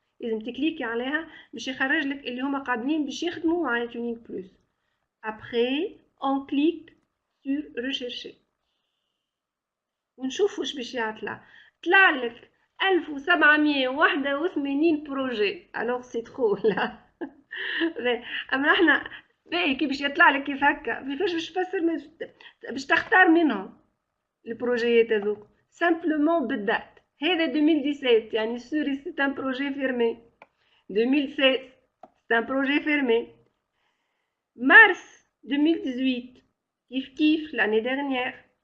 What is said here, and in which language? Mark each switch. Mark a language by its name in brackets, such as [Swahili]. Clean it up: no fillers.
[Arabic] لازم تكليكي عليها باش يخرج لك اللي هما قادمين باش يخدموا مع Etuning Plus. [French] Après on clique sur rechercher [Arabic] ونشوف واش باش يطلع. طلع لك 1781 بروجي [French] alors c'est trop là. [Arabic] اما احنا باهي كي باش يطلع لك كيف هكا كيفاش باش تفسر باش تختار منهم البروجيات هذوك سامبلومون بالذات. هذا 2017 يعني سوري سي ان بروجي فيرمي. 2016 سي ان بروجي فيرمي. مارس 2018 كيف لاني ديرنيير.